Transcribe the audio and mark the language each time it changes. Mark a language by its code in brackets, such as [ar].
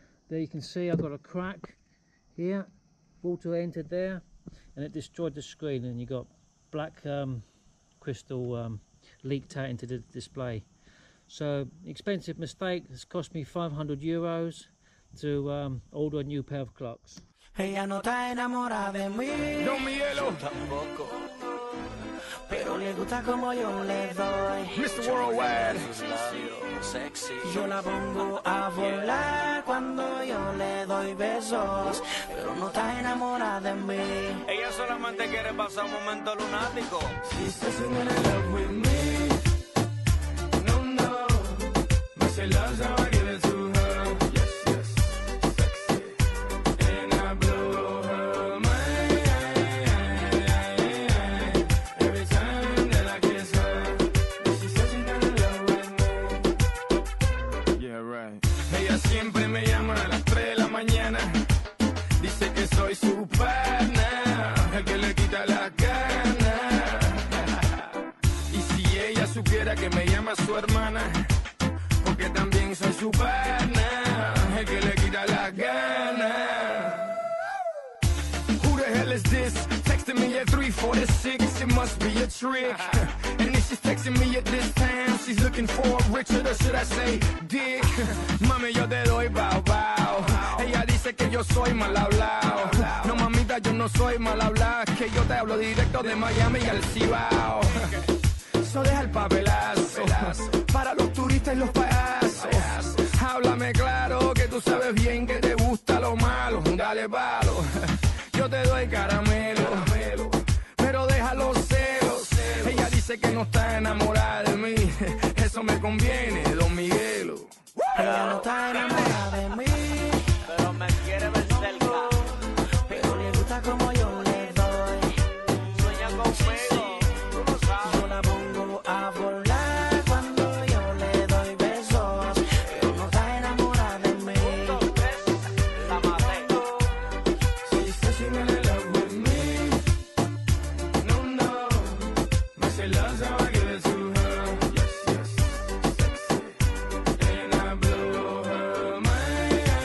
[en] There you can see I've got a crack here, water entered there, and it destroyed the screen, and you got black crystal leaked out into the display. So, expensive mistake. It's cost me 500 euros to order a new pair of clocks. [es] Ella no está enamorada de mí. No, mi hielo. Tampoco. Pero le gusta como yo le doy. [en] Mr. Worldwide. Sexy. [es] Yo la pongo a volar cuando yo le doy besos. Pero no está enamorada de mí. Ella solamente quiere pasar un momento lunático. [en] She says she's in love with me. No, no. But she loves how I give it to her. Yes, yes. Sexy. And I blow her mind. Every time that I kiss her. She says she's in love with me. Yeah, right. [es] Ella siempre me llama a las 3 de la mañana. Dice que soy su pana, el que le quita la gana. Y si ella supiera que me llama su hermana, porque también soy su pana, el que le quita la gana. [en] Who the hell is this? Texting me at 3:46, it must be a trick. And if she's texting me at this time, she's looking for Richard, or should I say Dick? [es] Mami, yo te doy bow bow. Ella dice que yo soy mal hablado. No, mamita, yo no soy mal hablado, que yo te hablo directo de Miami al Cibao. So deja el papelazo para los turistas y los payasos. Háblame claro, que tú sabes bien que te gusta lo malo. Dale palo, yo te doy caramelo, pero deja los celos. Ella dice que no está enamorada de mí. Eso me conviene, Don Miguelo. Ella no está enamorada de mí. Pero me quiere ver cerca. Pero le gusta como yo le doy. Sueña conmigo, tú lo sabes. Yo la pongo a volar cuando yo le doy besos. Pero no está enamorada de mí. 1, 2, 3, la maté. [en] She says she's in love with me. No, no. But she loves how I give it to her. Yes, yes. Sexy. And I blow her mind.